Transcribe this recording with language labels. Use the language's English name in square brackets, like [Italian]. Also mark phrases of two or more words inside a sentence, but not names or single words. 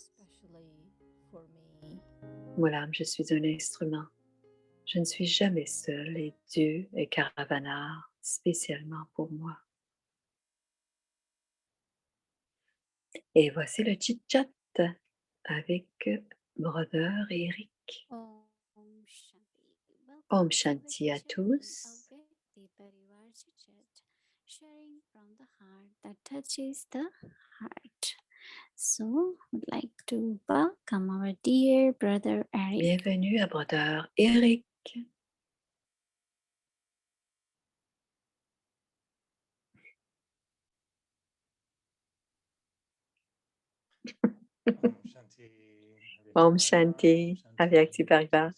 [French] Moi, l'âme, je suis un instrument. Je ne suis jamais seule et Dieu est Karavanar spécialement pour moi. Et voici le chit-chat avec Brother Eric. [Hindi] ओम् शांति. Om [English] Welcome to [French] Shanti à Avicii tous. [English] Avekti Parivar Chit-Chat, sharing from the heart that touches the heart. So, would like to welcome our dear brother Eric. [French] Bienvenue à Brother Eric. [Hindi] ओम् शांति, अव्यक्ति परिवार.